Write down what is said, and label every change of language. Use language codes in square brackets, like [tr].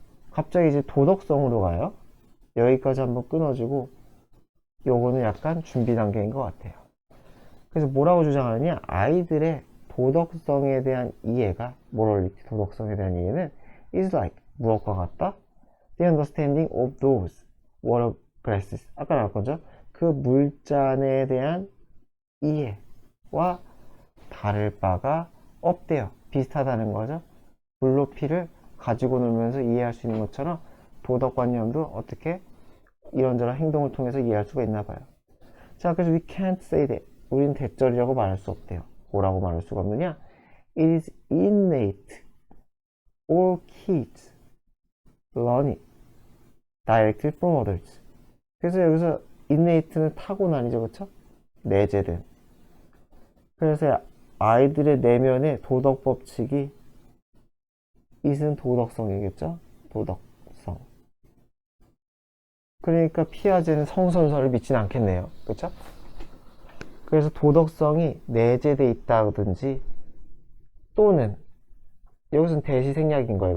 [ko] 갑자기 이제 도덕성으로 가요. 여기까지 한번 끊어주고 요거는 약간 준비 단계인 것 같아요. 그래서 뭐라고 주장하느냐? 아이들의 도덕성에 대한 이해가, morality, 도덕성에 대한 이해는 [en] is like, [ko] 무엇과 같다? [en] The understanding of those water glasses. [ko] 아까 나왔거죠? 그 물잔에 대한 이해와 다를 바가 없대요. 비슷하다는 거죠. 물높이를 가지고 놀면서 이해할 수 있는 것처럼 도덕관념도 어떻게 이런저런 행동을 통해서 이해할 수가 있나 봐요. [en] 자, 그래서 we can't say that. [ko] 우린 대절이라고 말할 수 없대요. 뭐라고 말할 수가 없느냐? [en] It is innate. All kids learn it directly from others. [ko] 그래서 여기서 innate는 타고난이죠, 그쵸? 내재된. 그래서 아이들의 내면의 도덕 법칙이 it은 도덕성이겠죠? 도덕성. 그러니까 피아제는 성선설을 믿진 않겠네요. 그쵸? 그래서 도덕성이 내재돼 있다든지 또는 여기서는 대시생략인 거예요.